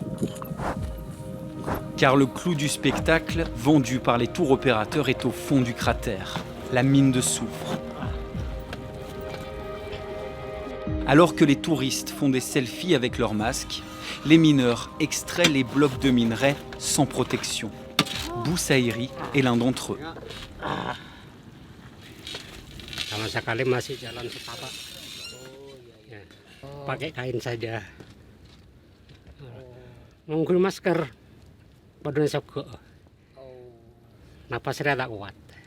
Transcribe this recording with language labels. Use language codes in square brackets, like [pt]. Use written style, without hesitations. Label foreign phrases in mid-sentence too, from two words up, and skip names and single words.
[fr] Car le clou du spectacle, vendu par les tours opérateurs, est au fond du cratère, la mine de soufre. Alors que les touristes font des selfies avec leurs masques, les mineurs extraient les blocs de minerai sans protection. Boussaïri est l'un d'entre eux. [id] Sama sekali masih jalan setapak. Ya, pakai kain saja. Nunggu masker, badan juga. Napas saya tak kuat.